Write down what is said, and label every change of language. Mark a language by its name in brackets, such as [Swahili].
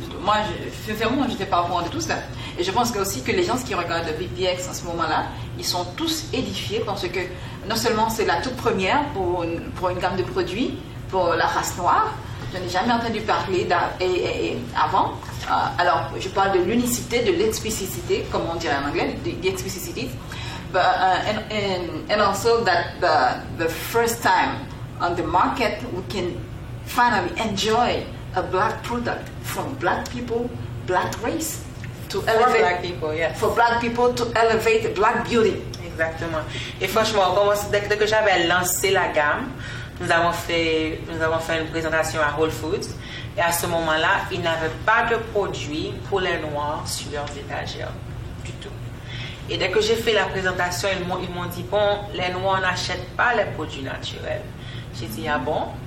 [French] Moi, sincèrement, je n'étais pas au courant de tout ça. Et je pense que aussi que les gens qui regardent BPX en ce moment-là, ils sont tous édifiés parce que non seulement c'est la toute première pour une gamme de produits pour la race noire. Je n'ai jamais entendu parler avant. Alors, je parle de l'unicité, de l'explicitité, comme on dirait en anglais, [English] the explicitity. But, and also that the first time on the market we can finally enjoy a black product from black people, black race, to elevate black people, yes. for black people to elevate black beauty. [French] Exactement. Et franchement, dès que j'avais lancé la gamme, nous avons fait une présentation à Whole Foods. Et à ce moment-là, ils n'avaient pas de produits pour les noirs sur leurs étagères. Du tout. Et dès que j'ai fait la présentation, ils m'ont dit, bon, les noirs n'achètent pas les produits naturels. J'ai dit, ah bon?